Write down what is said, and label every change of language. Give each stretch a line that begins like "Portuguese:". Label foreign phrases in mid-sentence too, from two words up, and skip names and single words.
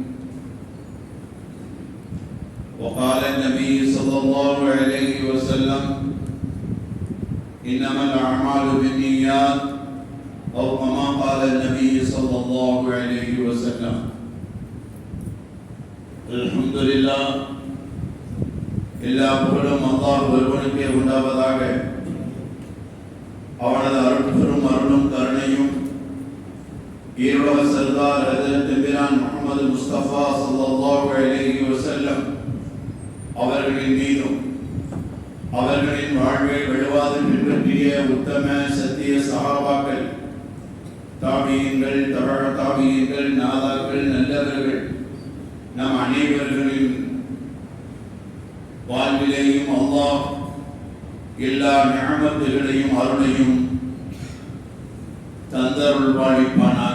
Arabic: وقال النبي صلى الله عليه وسلم إنما الأعمال بالنيات أو كما قال النبي صلى الله عليه وسلم. الحمد لله.
Tamil: எல்லா புகழும் அல்லாஹ் ஒருவனுக்கே உண்டாவதாக. அவனது அருட்பெரும் அருளும் கருணையும் ஈருலக சர்தார் ஹஜ்ரத் எம்பிரான் முஹம்மது முஸ்தபா
Arabic: صلى الله عليه وسلم
Tamil: அவர்களின் மீதும் அவர்களின் வாழ்வை வழுவாது பின்பற்றிய உத்தம சத்திய சஹாபாக்கள், தாபியீன்கள், தபஅ தாபியீன்கள், நாதாக்கள், நல்லவர்கள் நம் அனைவர்களின் வாழ்விலேயும் அல்லாஹ் எல்லா நிஅமத்துகளையும் அருளையும் தந்தருள் பாலிப்பானாக.